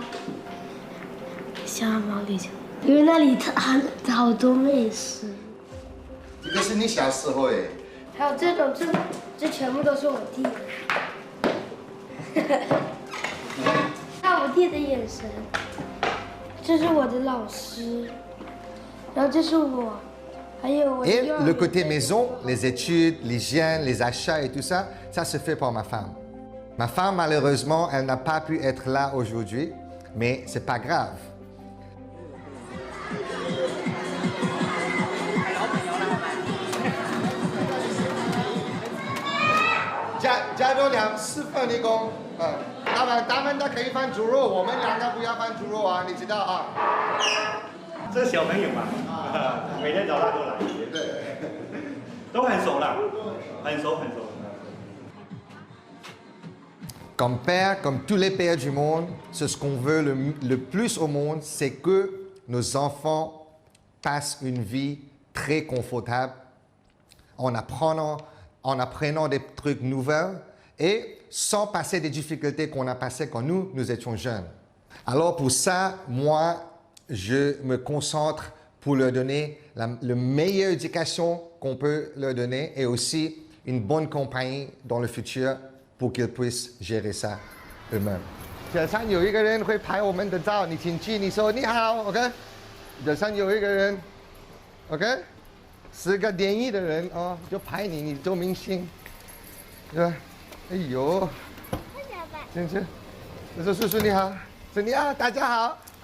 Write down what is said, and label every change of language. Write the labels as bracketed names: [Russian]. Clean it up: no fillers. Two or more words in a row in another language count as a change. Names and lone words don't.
[Chinese] 想要毛里求，因为那里好多美食。这个是你小时候哎。还有这全部都是我弟的。看我弟的眼神。这是我的老师，然后这是我。 [French] Et le côté maison, les études, l'hygiène, les achats et tout ça, ça se fait pour ma femme. Ma femme, malheureusement, elle n'a pas pu être là aujourd'hui, mais c'est pas grave. [Chinese] 加多4份一共，他们都可以放猪肉，我们2个不要放猪肉啊，你知道啊？这小朋友嘛，每天早上都来，对，都很熟了，很熟。 [French] Comme père, comme tous les pères du monde, ce qu'on veut le plus au monde, c'est que nos enfants passent une vie très confortable en apprenant des trucs nouveaux et sans passer des difficultés qu'on a passées quand nous étions jeunes. Alors pour ça, moi, je me concentre pour leur donner la meilleure éducation qu'on peut leur donner et aussi une bonne compagnie dans le futur pour qu'ils puissent gérer ça eux-mêmes. [Chinese] 早上有一个人会拍我们的照，你进去，你说你好 ，OK？早上有一个人 ，OK？是个电影的人哦，就拍你，你做明星，对吧？哎呦，进去，我说叔叔你好，说你好，大家好。